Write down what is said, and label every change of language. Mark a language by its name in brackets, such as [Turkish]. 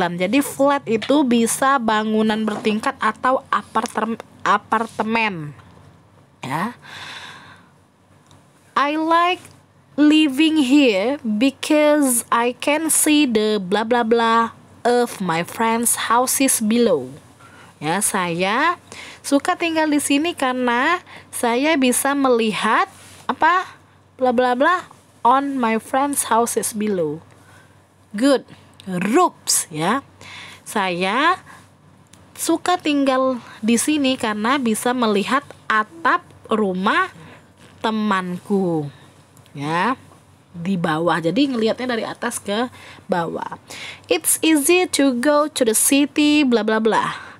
[Indonesian] Jadi flat itu bisa bangunan bertingkat atau apartemen. Ya. [English] I like living here because I can see the blah blah blah of my friends' houses below. [Indonesian] Ya, saya suka tinggal di sini karena saya bisa melihat apa bla bla bla [English] on my friends' houses below. Good. Roofs, ya. [Indonesian] Saya suka tinggal di sini karena bisa melihat atap rumah temanku. Ya, di bawah. Jadi ngelihatnya dari atas ke bawah. [English] It's easy to go to the city bla bla bla.